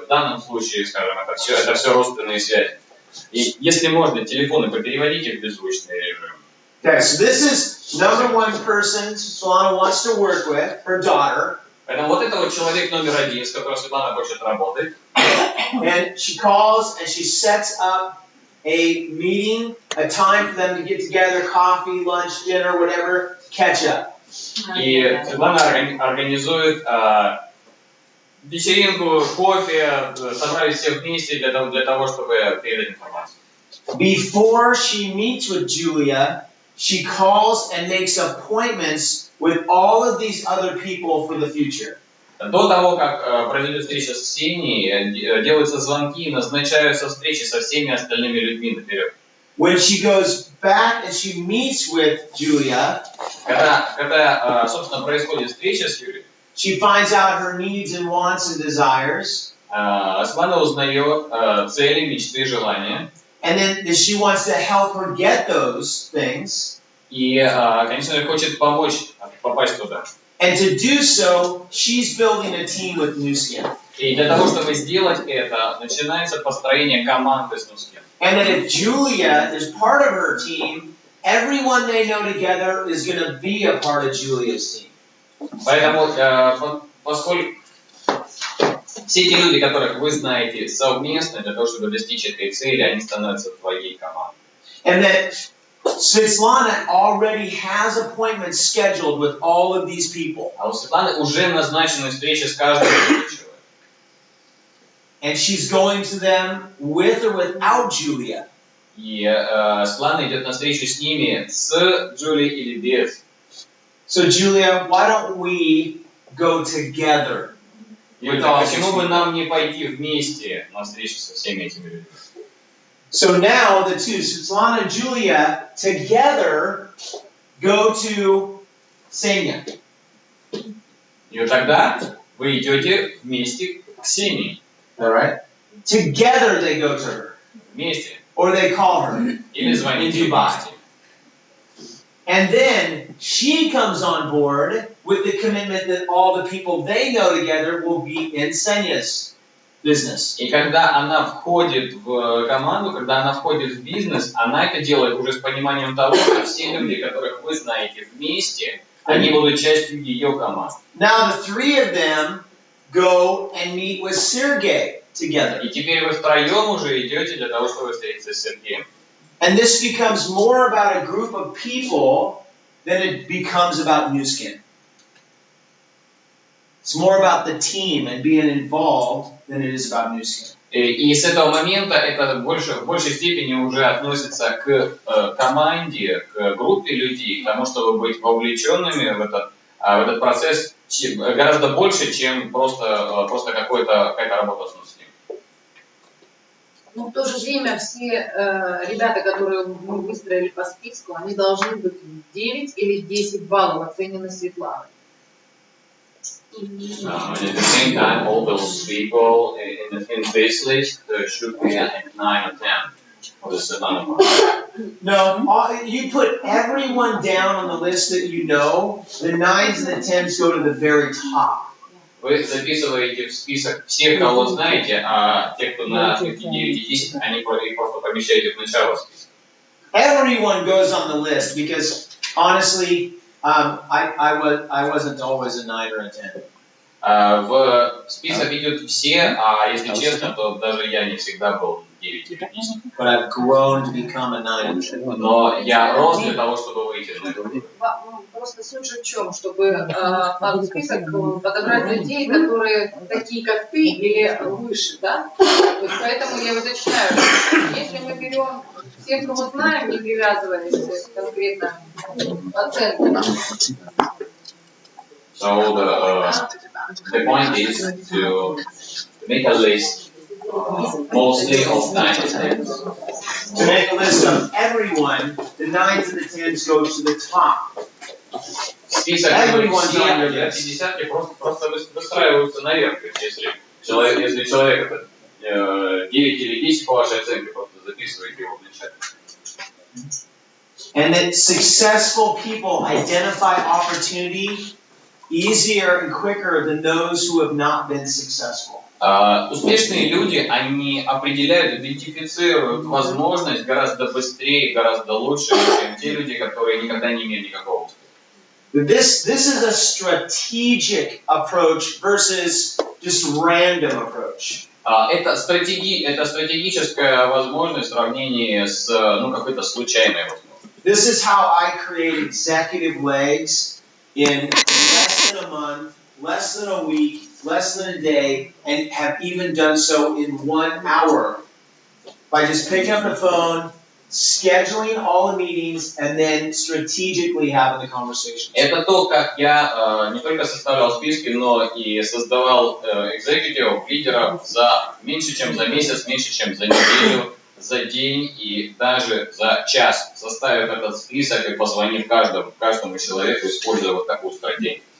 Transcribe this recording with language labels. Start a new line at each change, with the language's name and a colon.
Russian: В данном случае, скажем, это все родственные связи. И если можно, телефоны попереводите в беззвучный режим.
English: Okay, so this is number one person Solana wants to work with, her daughter.
Russian: Поэтому вот это вот человек номер один, с которым Светлана хочет работать.
English: And she calls and she sets up a meeting, a time for them to get together, coffee, lunch, dinner, whatever, catch up.
Russian: И Светлана организует вечеринку, кофе, собрались все вместе для того, чтобы передать информацию.
English: Before she meets with Julia, she calls and makes appointments with all of these other people for the future.
Russian: До того, как произойдет встреча с Ксенией, делаются звонки и назначаются встречи со всеми остальными людьми наперед.
English: When she goes back and she meets with Julia,
Russian: Когда собственно, происходит встреча с Юлией,
English: she finds out her needs and wants and desires.
Russian: Светлана узнает цели, мечты, желания.
English: And then she wants to help her get those things.
Russian: И, конечно, хочет помочь попасть туда.
English: And to do so, she's building a team with Nuskin.
Russian: И для того, чтобы сделать это, начинается построение команды с Nuskin.
English: And then if Julia is part of her team, everyone they know together is going to be a part of Julia's team.
Russian: Поэтому, поскольку все эти люди, которых вы знаете совместно, для того, чтобы достичь этой цели, они становятся твоей командой.
English: And that Svetlana already has appointments scheduled with all of these people.
Russian: А у Светланы уже назначена встреча с каждым человеком.
English: And she's going to them with or without Julia.
Russian: И Светлана идет на встречу с ними, с Джулией или без.
English: So Julia, why don't we go together?
Russian: Почему бы нам не пойти вместе на встречу со всеми этими людьми?
English: So now the two, Svetlana and Julia, together go to Ksenia.
Russian: И вот тогда вы идете вместе к Ксении.
English: All right? Together they go to her.
Russian: Вместе.
English: Or they call her
Russian: Или звоните
English: in Dubai.
Russian: вместе.
English: And then she comes on board with the commitment that all the people they know together will be in Senya's business.
Russian: И когда она входит в команду, когда она входит в бизнес, она это делает уже с пониманием того, что все люди, которых вы знаете вместе, они будут частью ее команды.
English: Now the three of them go and meet with Sergey together.
Russian: И теперь вы втроем уже идете для того, чтобы встретиться с Сергеем.
English: And this becomes more about a group of people than it becomes about Nuskin. It's more about the team and being involved than it is about Nuskin.
Russian: И с этого момента это в большей степени уже относится к команде, к группе людей, к тому, чтобы быть вовлеченными в этот процесс гораздо больше, чем просто какая-то работа с Нускиным. Но в то же время все ребята, которые мы выстроили по списку, они должны быть 9 или 10 баллов оценены Светланой.
English: And at the same time, all those people in this list should be at 9 or 10 for the Svetlana part. No, you put everyone down on the list that you know. The 9s and the 10s go to the very top.
Russian: Вы записываете в список всех, кого знаете, а те, кто на 9 и 10, они их просто помещаете в начало списка.
English: Everyone goes on the list because, honestly, I wasn't always a 9 or a 10.
Russian: В список идут все, а если честно, то даже я не всегда был 9 или 10.
English: But I've grown to become a 9 or 10.
Russian: Но я рос для того, чтобы выйти на этот уровень. Просто суть же в чем, чтобы в список подобрать людей, которые такие, как ты, или выше, да? Вот поэтому я уточняю, если мы берем всех, кого знаем, не привязываясь конкретно к оценкам.
English: So the point is to make a list mostly of 9 and 10s. To make a list of everyone, the 9s and the 10s go to the top.
Russian: Список все 50 просто выстраиваются наверх. То есть если человек это 9 или 10 по вашей оценке, просто записываете его в начале.
English: And that successful people identify opportunity easier and quicker than those who have not been successful.
Russian: Успешные люди, они определяют, идентифицируют возможность гораздо быстрее, гораздо лучше, чем те люди, которые никогда не имели никакого успеха.
English: This is a strategic approach versus just random approach.
Russian: Это стратегическая возможность в сравнении с какой-то случайной возможностью.
English: This is how I create executive legs in less than a month, less than a week, less than a day, and have even done so in 1 hour by just picking up the phone, scheduling all the meetings, and then strategically having the conversations.
Russian: Это то, как я не только составлял списки, но и создавал экзекутивов, лидеров за меньше, чем за месяц, меньше, чем за неделю, за день и даже за час, составив этот список и позвонив каждому человеку, используя вот такую стратегию.